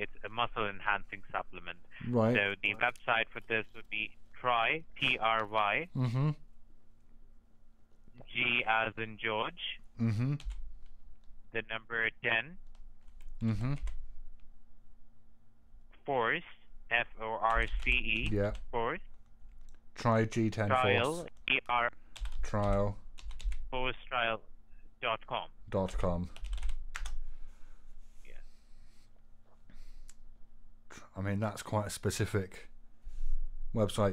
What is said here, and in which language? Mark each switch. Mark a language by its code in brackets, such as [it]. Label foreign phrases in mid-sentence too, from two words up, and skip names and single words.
[en] It's a muscle enhancing supplement. Right. So the website for this would be Try T-R-Y. Mm-hmm. G as in George. Mm-hmm. The number 10. Mm-hmm. Force. F-O-R-C-E. Yeah. Force. Try G10 Trial. Force. E-R. Trial. ForceTrial.com. .com. Yeah. I mean, that's quite a specific website.